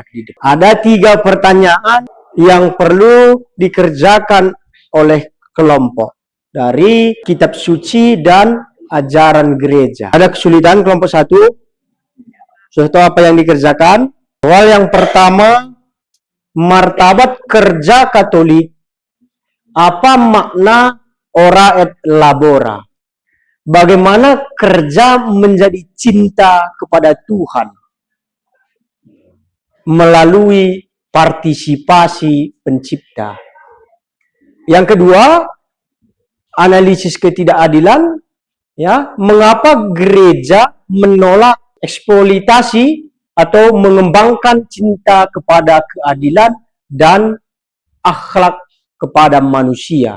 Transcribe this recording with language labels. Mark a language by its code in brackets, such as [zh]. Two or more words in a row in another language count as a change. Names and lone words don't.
[id] Ada 3 pertanyaan yang perlu dikerjakan oleh kelompok dari kitab suci dan ajaran gereja. Ada kesulitan kelompok 1? Sudah tahu apa yang dikerjakan? Soal yang pertama, martabat kerja Katolik. Apa makna [la] ora et labora? [id] Bagaimana kerja menjadi cinta kepada Tuhan melalui partisipasi pencipta. Yang kedua, analisis ketidakadilan, ya, mengapa gereja menolak eksploitasi atau mengembangkan cinta kepada keadilan dan akhlak kepada manusia.